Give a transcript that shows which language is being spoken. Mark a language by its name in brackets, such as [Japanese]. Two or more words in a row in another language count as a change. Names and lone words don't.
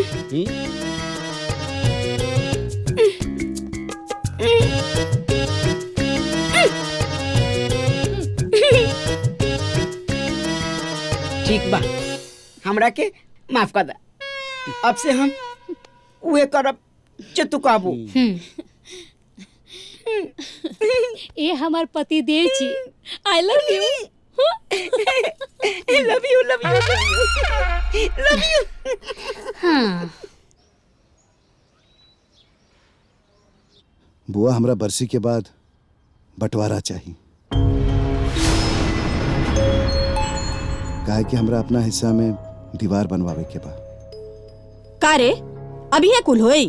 [Bhojpuri] ठीक बा हमरा के माफ कर दा। अब से हम उहे करब जे तू कहबू। ये हमार पति देव जी [English] I love you. love you love you love you. [Bhojpuri] हाँ बुआ हमरा बरसी के बाद बंटवारा चाहिए। काहे कि हमरा अपना हिस्सा में दीवार बनवावे के बा। का रे अभी है कुल होई?